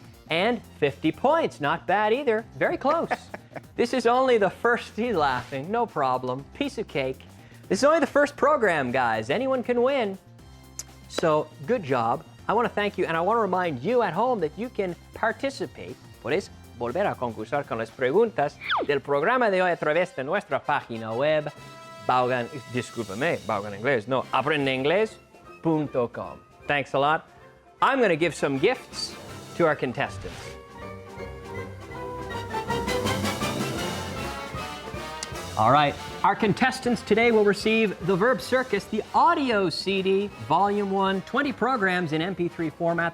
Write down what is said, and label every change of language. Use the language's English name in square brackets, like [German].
[English] And 50 points, not bad either. Very close. This is only the first, he's laughing, no problem. Piece of cake. This is only the first program, guys. Anyone can win. So, good job. I want to thank you, and I want to remind you at home that you can participate. [Spanish] Puedes volver a concursar con las preguntas del programa de hoy a través de nuestra página web, Vaughan, discúlpame, Vaughan Inglés, no, aprendeinglés.com. [English] Thanks a lot. I'm going to give some gifts to our contestants. All right, our contestants today will receive the Verb Circus, the audio CD, Volume 1, 20 programs in MP3 format.